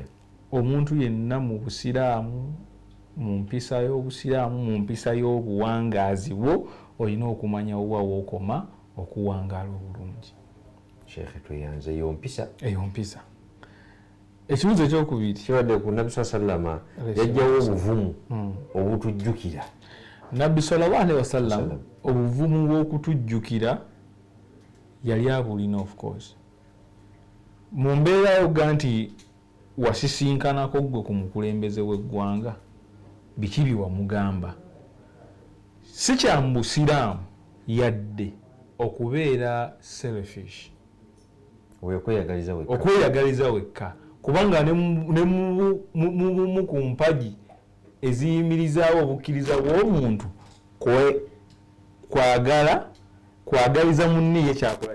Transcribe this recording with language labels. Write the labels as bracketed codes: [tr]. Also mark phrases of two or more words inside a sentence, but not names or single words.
[lg] Omuntu yenna mu Busiraamu mu mpisa y'Obusiraamu mu mpisa y'obuwangaazi bwo olina okumanya wa wookoma okuwangaala obulungi. Sheikh tweyanze eyo mpisa. Ekibuuzo ekyokubiri kibadde ku Nabbi sallama yajjawo obuvumu obutujjukira. Nabbi [ar] صلى الله عليه وسلم [lg] obuvumu bw'okutujjukira yali abulina [en] of course. [lg] Mu mbeera yoga nti wasisinkanako gwe ku mukulembeze w'eggwanga biki bye wamugamba si kya mu Busiraamu yadde okubeera selfish okweyagaliza wekka kubanga ne mu ku mpagi eziyimirizaawo obukkiriza bw'omuntu kwagaliza munniye kyakola